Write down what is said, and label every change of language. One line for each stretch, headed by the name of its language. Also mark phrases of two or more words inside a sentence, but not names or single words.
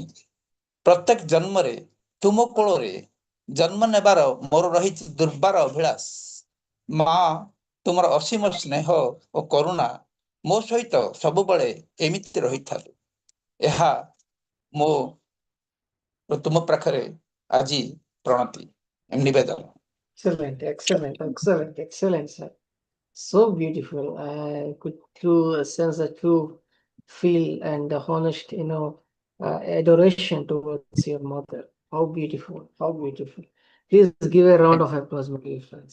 Odia: ପ୍ରତ୍ୟେକ ଜନ୍ମରେ ତୁମ କୋଳରେ ଜନ୍ମ ନେବାର ମୋର ରହିଛି ଦୁର୍ବାର ଅଭିଳାଷ। ମା, ତୁମର ଅସୀମ ସ୍ନେହ ଓ କରୁଣା ମୋ ସହିତ ସବୁବେଳେ ଏମିତି ରହିଥାଉ। ଏହା ମୋ ତୁମ ପାଖରେ ଆଜି ପ୍ରଣତି ନିବେଦନ।
English: Excellent, sir. So beautiful. I could sense a true feel and the honest, adoration towards your mother. How beautiful, how beautiful. Please give a round of applause, my dear friends.